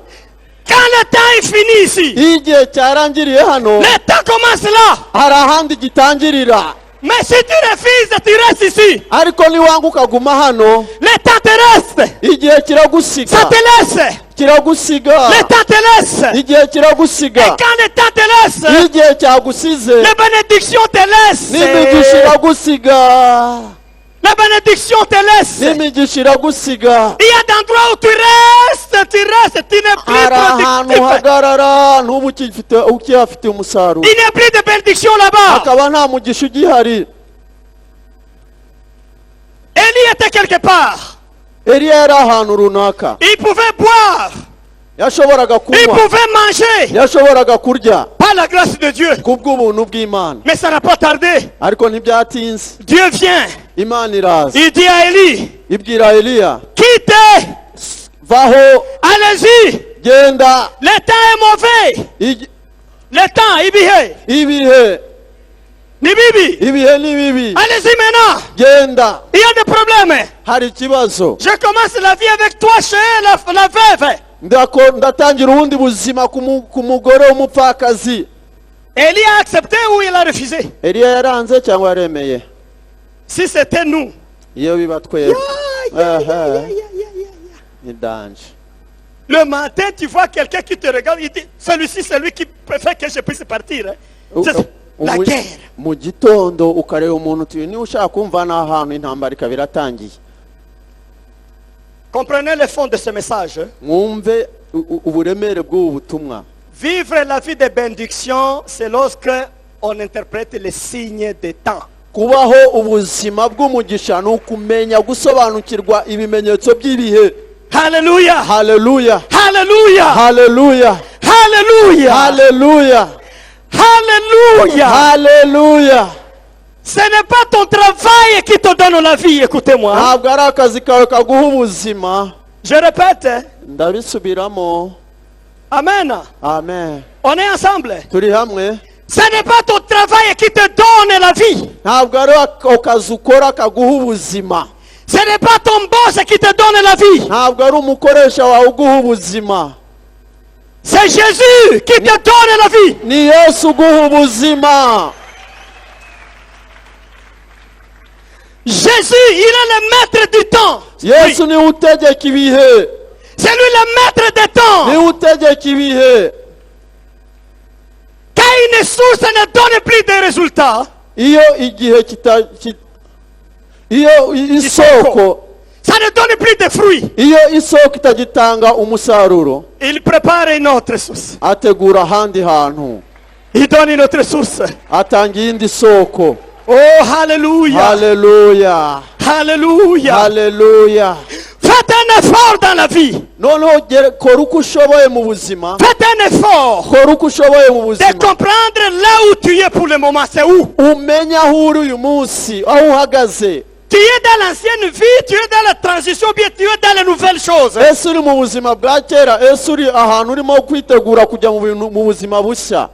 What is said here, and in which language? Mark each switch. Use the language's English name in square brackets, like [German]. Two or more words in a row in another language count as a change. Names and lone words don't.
[French] Quand le temps est fini ici, [Kinyarwanda] Iyo igihe cyarangiriye hano, [French] le temps commence là. [Kinyarwanda] hari ahandi gitangirira. [French] Mais si tu refuses, tu restes ici. [Kinyarwanda] Ariko niwanga ukaguma hano, [French] Le temps te reste. [Kinyarwanda] igihe kiragusiga, [French] Ça te laisse. [Kinyarwanda] kiragusiga, [French] Le temps te laisse. [Kinyarwanda] igihe [French] Et [Kinyarwanda] kiragusiga. [French] quand le temps te [Kinyarwanda] Iyo [French] laisse, [Kinyarwanda] igihe cyagusize, [French] les bénédictions te laissent. [Kinyarwanda] n'imigisha iragusiga, [French] La bénédiction te laisse. [Kinyarwanda] n'imigisha iragusiga. [French] Il y a d'endroits où tu restes, tu n'es plus [Kinyarwanda] Hari ahantu [French] productif. [Kinyarwanda] uhagarara ntuba ukihafite umusaruro, [French] Il n'y a plus de bénédiction là-bas. [Kinyarwanda] hakaba nta mugisha ugihari. [French] Élie était quelque part. [Kinyarwanda] Eliya yari ahantu runaka, [French] Il pouvait boire. [Kinyarwanda] yashoboraga [French] Il [Kinyarwanda] kunywa, [French] pouvait manger. [Kinyarwanda] yashoboraga kurya [French] Par la grâce de Dieu. [Kinyarwanda] kubw'ubuntu bw'Imana. [French] Mais ça n'a pas tardé. [Kinyarwanda] Ariko ntibyatinze, [French] Dieu vient. [Kinyarwanda] Imana iraza [French] Il dit à Élie, [Kinyarwanda] ibwira Eliya, [French] quittez. [Kinyarwanda] vaho, [French] Allez-y. [Kinyarwanda] genda. [French] Le temps est mauvais. Le temps, [Kinyarwanda] ibihe. Ibihe Ni bibi. ibihe ni bibi, [French] Allez-y maintenant. [Kinyarwanda] genda. [French] Il y a des problèmes. [Kinyarwanda] Hari ikibazo, [French] Je commence la vie avec toi chez la veuve. [Kinyarwanda] ndatangira ubundi buzima ku mugore w'umupfakazi. [French] Élie a accepté ou il a refusé? [Kinyarwanda] Eliya yaranze cyangwa yaremeye? [French] Si c'était nous. [Kinyarwanda] Iyo biba twebwe, ni danje. [French] Le matin, tu vois quelqu'un qui te regarde, il dit, celui-ci, c'est lui qui préfère que je puisse partir. Hein. C'est la guerre. [Kinyarwanda] Mu gitondo ukareba umuntu uti niba ushaka kumva n'ahantu intambara ikaba iratangiye. [French] Comprenez le fond de ce message. Hein. [Kinyarwanda] Mwumve uburemere bw'ubu butumwa. [French] Vivre la vie de bénédiction, c'est lorsque on interprète les signes des temps. [Kinyarwanda] Kubaho ubuzima bw'umugisha ni ukumenya gusobanukirwa ibimenyetso by'ibihe. [French] Alléluia. [Kinyarwanda] Haleluya, [French] Alléluia. [Kinyarwanda] haleluya, [French] Alléluia. [Kinyarwanda] haleluya, [French] Alléluia. [Kinyarwanda] haleluya. [French] Ce n'est pas ton travail qui te donne la vie, écoutez-moi. [Kinyarwanda] Ntabwo ari akazi kawe kaguha ubuzima. [French] Je répète. [Kinyarwanda] Ndabisubiramo. [French] Amen. [Kinyarwanda] Amen. [French] On est ensemble. [Kinyarwanda] Turi hamwe. [French] Ce n'est pas ton travail qui te donne la vie. [Kinyarwanda] Ntabwo ari akazi ukora kaguha ubuzima. [French] Ce n'est pas ton boss qui te donne la vie. [Kinyarwanda] ntabwo ari umukoresha wawe uguha ubuzima, [French] C'est Jésus qui te donne la vie. [Kinyarwanda] ni Yesu uguha ubuzima. [French] Jésus, il est le maître du temps. [Kinyarwanda] Yesu niwe utegeka ibihe, [French] C'est lui le maître des temps. [Kinyarwanda] niwe utegeka ibihe. [French] Quand une source ne donne plus de résultats, [Kinyarwanda] iyo igihe iyo isoko [French] ça ne donne plus de fruits. [Kinyarwanda] iyo isoko itagitanga umusaruro, [French] Il prépare une autre source. [Kinyarwanda] ategura ahandi hantu, [French] Il donne une autre source. [Kinyarwanda] atanga iyindi soko. [French] Oh, hallelujah. [Kinyarwanda] Haleluya, [French] Hallelujah. [Kinyarwanda] haleluya. [French] Faites un effort dans la vie. [Kinyarwanda] Noneho kora uko ushoboye mu buzima, [French] Faites un effort [Kinyarwanda] kora uko ushoboye mu [French] de [Kinyarwanda] buzima, [French] comprendre là où tu es pour le moment. C'est où? [Kinyarwanda] umenye aho uri uyu munsi, aho uhagaze. [French] Tu es dans l'ancienne vie, tu es dans la transition, bien tu es dans les nouvelles choses. [Kinyarwanda] Ese uri mu buzima bwa kera, ese uri ahantu urimo kwitegura kujya mu buzima bushya.